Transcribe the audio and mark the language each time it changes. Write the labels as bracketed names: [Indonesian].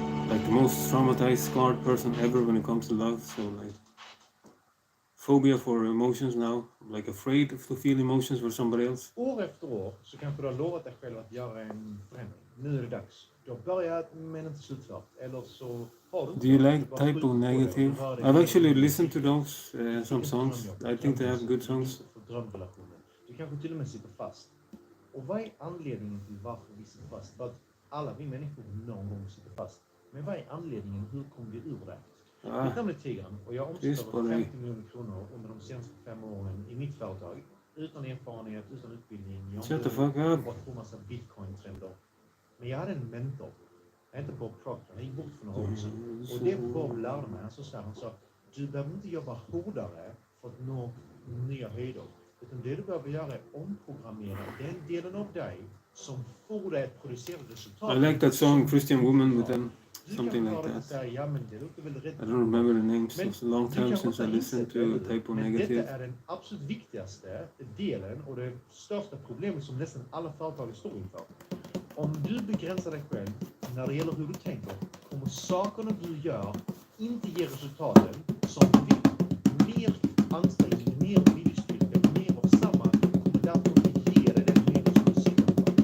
[English] Like the most traumatized, scarred person ever when it comes to love. So like phobia for emotions now, like afraid to feel emotions for somebody else. [Swedish] År efter år så kanske du har lovat dig själv att göra en förändring. Nu är det dags. Du har börjat men inte slutfört. Eller så har du inte. [English] Do you like typo negative? I've actually listened to those some songs. I think they have good songs. [Swedish] Du kanske till och med sitter fast. Och vad är anledningen till varför vi sitter fast? För att alla vi människor någon gång sitter fast. Men vad är anledningen? Hur kommer vi ur det? Mitt namn är Tigran och jag omsätter 50 miljoner kronor under de senaste 5 åren i mitt företag. Utan erfarenhet, utan utbildning. Jag har gått på massa bitcoin-trender. Men jag hade en mentor. Jag heter Bob Proctor. Han gick bort för några år sedan. Och det Bob lärde mig, han sa du behöver inte jobba hårdare för att nå nya höjder. Utan det du behöver göra är omprogrammera den delen av dig som får dig att producera resultat. [English] I like that song, Christian Woman, with them. Something like that. I don't remember the names. It's a long time since I listened to typo negative. [Swedish] Detta är den absolut viktigaste delen och det största problemet som nästan alla företag står inför. Om du begränsar dig själv när det gäller hur du tänker, kommer sakerna du gör inte ge resultaten som du vill. Mer ansträngning, mer viljestyrka, mer av samma kommer därför att ge dig den mening som du sitter på.